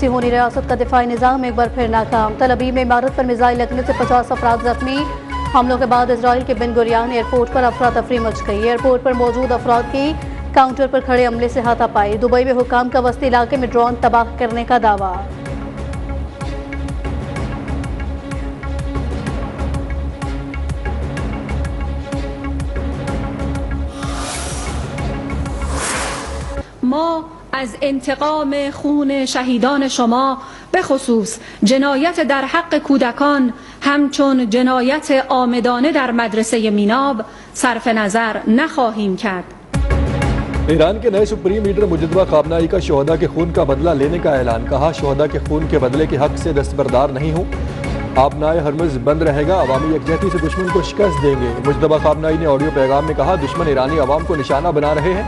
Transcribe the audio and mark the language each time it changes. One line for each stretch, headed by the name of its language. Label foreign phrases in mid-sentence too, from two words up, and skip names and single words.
Urdu: صیہونی ریاست کا دفاعی نظام ایک بار پھر ناکام۔ تل ابیب میں عمارت پر میزائل لگنے سے 50 افراد زخمی. حملوں کے بعد اسرائیل کے بن گوریان ایئرپورٹ پر افرا تفری مچ گئی. ایئرپورٹ پر موجود افراد کی کاؤنٹر پر کھڑے عملے سے ہاتھاپائی. دبئی میں حکام کا وسطی علاقے میں ڈرون تباہ کرنے کا دعویٰ.
Persian: ما از انتقام خون شهیدان شما به خصوص جنایت در حق کودکان همچون جنایت عامدانه در مدرسه میناب صرف نظر نخواهیم کرد.
Urdu: ایران کے نئے
English: supreme leader
Urdu: مجتبیٰ خامنہ ای کا شہدا کے خون کا بدلہ لینے کا اعلان. کہا، شہدا کے خون کے بدلے کے حق سے دستبردار نہیں ہوں۔ آبنائے ہرمز بند رہے گا، عوامی یکجہتی سے دشمن کو شکست دیں گے. مجتبیٰ خامنہ ای نے آڈیو پیغام میں کہا، دشمن ایرانی عوام کو نشانہ بنا رہے ہیں.